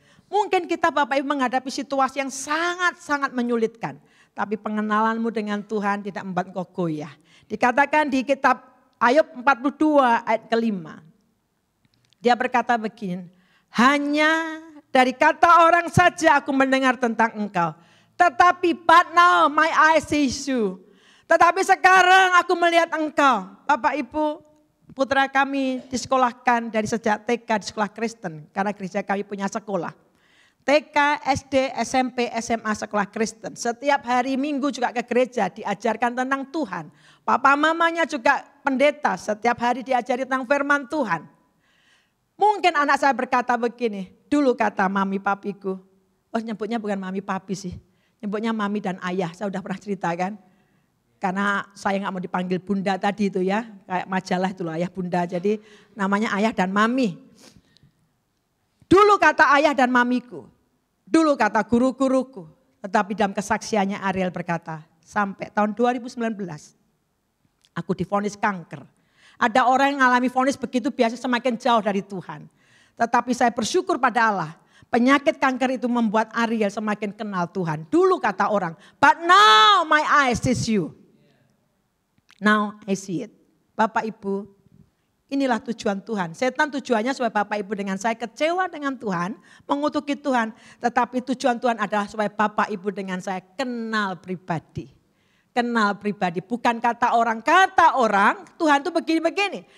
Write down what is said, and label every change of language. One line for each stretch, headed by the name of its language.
Indonesian: Mungkin kita Bapak Ibu menghadapi situasi yang sangat-sangat menyulitkan. Tapi pengenalanmu dengan Tuhan tidak membuat engkau goyah. Dikatakan di kitab Ayub 42 ayat ke-5. Dia berkata begini, hanya dari kata orang saja aku mendengar tentang engkau. Tetapi
English: but now my eyes sees you.
Indonesian: Tetapi sekarang aku melihat engkau. Bapak Ibu, putra kami disekolahkan dari sejak TK di sekolah Kristen. Karena gereja kami punya sekolah. TK, SD, SMP, SMA sekolah Kristen. Setiap hari Minggu juga ke gereja diajarkan tentang Tuhan. Papa mamanya juga pendeta, setiap hari diajari tentang firman Tuhan. Mungkin anak saya berkata begini, dulu kata mami papiku. Oh nyebutnya bukan mami papi sih, nyebutnya mami dan ayah, saya udah pernah ceritakan. Karena saya gak mau dipanggil bunda tadi itu ya, kayak majalah itu loh ayah bunda. Jadi namanya ayah dan mami. Dulu kata ayah dan mamiku, dulu kata guru-guruku, tetapi dalam kesaksiannya Ariel berkata, sampai tahun 2019 aku divonis kanker. Ada orang yang mengalami vonis begitu biasa semakin jauh dari Tuhan. Tetapi saya bersyukur pada Allah, penyakit kanker itu membuat Ariel semakin kenal Tuhan. Dulu kata orang,
English: but now my eyes sees you. Now I see it.
Indonesian: Bapak Ibu, inilah tujuan Tuhan. Setan tujuannya supaya Bapak Ibu dengan saya kecewa dengan Tuhan, mengutuki Tuhan. Tetapi tujuan Tuhan adalah supaya Bapak Ibu dengan saya kenal pribadi. Kenal pribadi, bukan kata orang. Kata orang, Tuhan itu begini-begini.